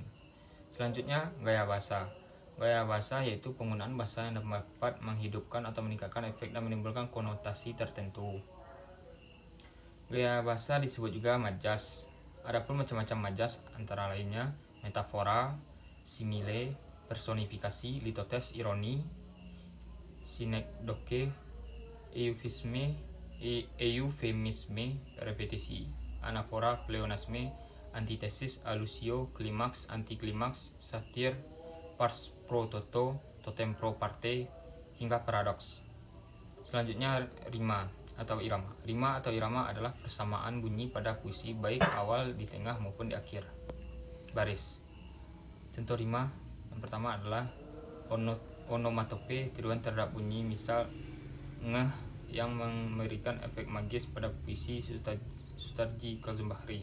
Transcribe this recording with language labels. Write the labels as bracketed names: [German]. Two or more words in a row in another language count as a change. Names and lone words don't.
[Indonesian] Selanjutnya, gaya bahasa. Gaya bahasa yaitu penggunaan bahasa yang dapat menghidupkan atau meningkatkan efek dan menimbulkan konotasi tertentu. Gaya bahasa disebut juga majas. Adapun macam-macam majas antara lainnya metafora, simile, personifikasi, litotes, ironi, sinekdoke, eufemisme, repetisi, anafora, pleonasme, antitesis, alusio, klimaks, antiklimaks, satir, [Latin] pars pro toto, totem pro parte, [Indonesian] hingga paradoks. Selanjutnya, rima atau irama. Rima atau irama adalah persamaan bunyi pada puisi baik awal, di tengah, maupun di akhir baris. Contoh rima yang pertama adalah onomatope, tiruan terhadap bunyi, misal ngeh yang memberikan efek magis pada puisi Sutarji Kalzumbahri.